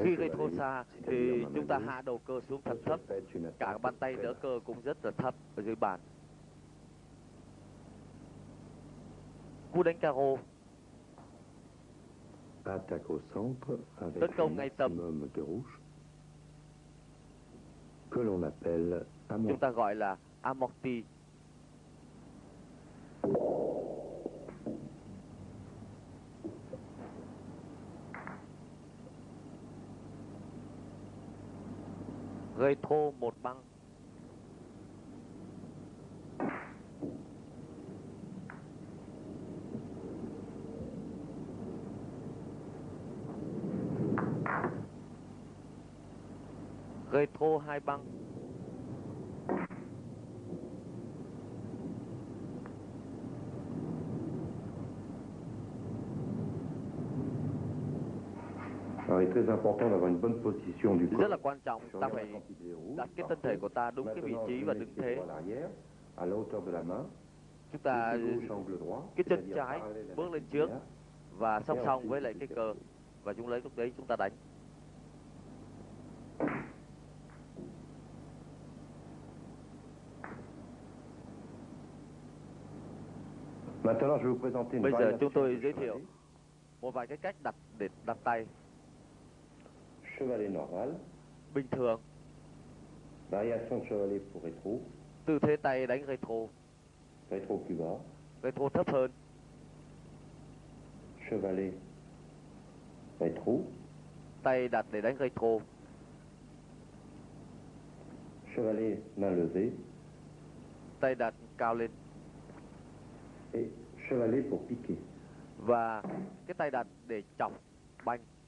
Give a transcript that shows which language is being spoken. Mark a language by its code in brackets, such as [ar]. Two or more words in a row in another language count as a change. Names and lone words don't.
[vi] Khi [fr] chevalet, [vi] retro xa [fr] c'est-à-dire [vi] thì [fr] ma main [vi] chúng ta [fr] gauche. [vi] hạ đầu cơ xuống thật thấp. [fr] Je fais une [vi] Cả [fr] attaque [vi] bàn tay [fr] très [vi] đỡ [fr] basse. [vi] cơ cũng rất là thấp ở dưới bàn. Cú đánh caro. [fr] Attaque au centre avec [vi] Tấn [fr] un [vi] công ngay tâm. [fr] maximum de rouge que l'on appelle [vi] Chúng [fr] amorti. [vi] ta gọi là amorti. Retro một băng. Retro hai băng. [fr] Alors, il est très important d'avoir une bonne position du corps. [vi] Rất là quan trọng, [fr] Sur [vi] ta [fr] la [vi] phải [fr] quantité rouge, [vi] đặt cái thân thể của ta đúng cái vị [fr] Maintenant, [vi] trí [fr] je [vi] và [fr] mets [vi] đứng [fr] ses [vi] thế. [fr] doigts à l'arrière, à la hauteur de la main. [vi] Chúng ta cái chân trái bước lên trước và song song với lại cái cờ, và chúng lấy lúc đấy chúng ta đánh. Bây giờ chúng tôi giới thiệu một vài cái cách để đặt tay. [fr] Chevalet normal. [vi] Bình thường. [fr] Variation chevalet pour rétro. [vi] Tư thế tay đánh retro. [fr] Rétro plus bas. [vi] Retro thấp hơn. [fr] Chevalet rétro. [vi] Tay đặt để đánh retro. [fr] Chevalet main levée. [vi] Tay đặt cao lên. [fr] Et chevalet pour piquer. [vi] Và cái tay đặt để chọc banh.